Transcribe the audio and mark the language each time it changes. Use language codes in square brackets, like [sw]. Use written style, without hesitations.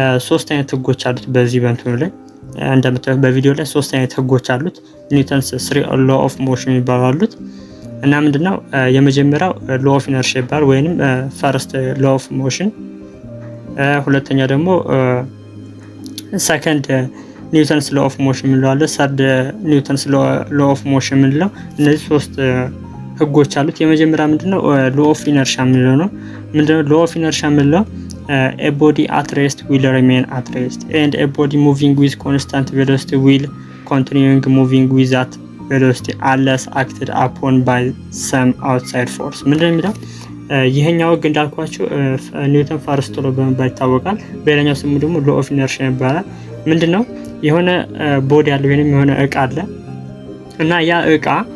[am] ሶስት አይነት ህጎች አሉት በዚህ በእንትኑ ላይ እንደምታዩት በቪዲዮ ላይ ሶስት አይነት ህጎች አሉት። ኒውተንስ 3 ሎ ኦፍ ሞሽን ይባላሉ። እና ምንድነው የመጀመሪያው ሎ ኦፍ ኢነርሺያ ይባላል ወይንም ፈርስት ሎ ኦፍ ሞሽን፣ ሁለተኛ ደግሞ ሰከንድ ኒውተንስ ሎ ኦፍ ሞሽን የምንለው፣ ሰርድ ኒውተንስ ሎ ኦፍ ሞሽን የምንለው። እነዚህ ሶስት ህጎች አሉት። የመጀመሪያ ምንድነው ሎ ኦፍ ኢነርሺያ የምንለው ነው። ምንድነው ሎ ኦፍ ኢነርሺያ የምንለው? [en] a body at rest will remain at rest and a body moving with constant velocity will continuing moving with that velocity unless acted upon by some outside force። [am] ምንድነው የሚለው? ይሄኛው ህግ እንዳልኳችሁ ኒውተን ፈርስት ሎ በመባል ይታወቃል። በሌላኛው ስሙ ደግሞ ሎ ኦፍ ኢነርሺያ ይባላል። ምንድነው የሆነ ቦዲ አለ ወይንም የሆነ እቃ አለ እና ያ እቃ